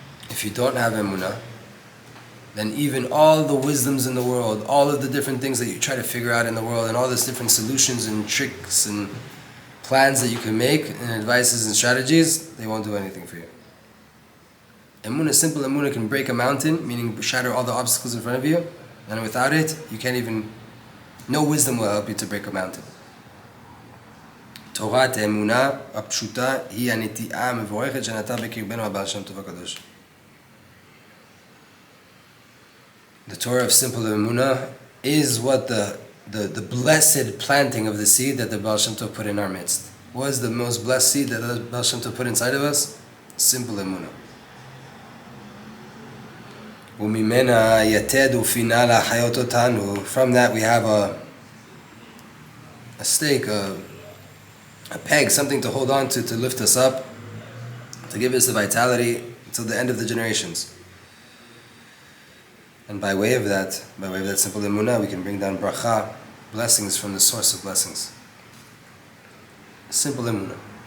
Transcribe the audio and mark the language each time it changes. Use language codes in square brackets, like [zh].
[en] if you don't have emunah, then even all the wisdoms in the world, all of the different things that you try to figure out in the world, and all these different solutions and tricks and plans that you can make, and advices and strategies, they won't do anything for you. Emunah, simple emunah, can break a mountain, meaning shatter all the obstacles in front of you, and without it, you can't even, no wisdom will help you to break a mountain. [he] Torah emunah הפשוטה היא הנטיעה המבורכת שנטע בקרבנו הבעל שם טוב הקדוש. [en] The Torah of simple emunah is what the blessed planting of the seed that the Baal Shem Tov put in our midst. What is the most blessed seed that the Baal Shem Tov put inside of us? Simple emunah. [he] וממנה יתד ופינה להחיות אותנו. [en] From that we have a stake, a peg, something to hold on to lift us up, to give us the vitality until the end of the generations. And by way of that simple emunah, we can bring down bracha, blessings from the source of blessings. Simple emunah.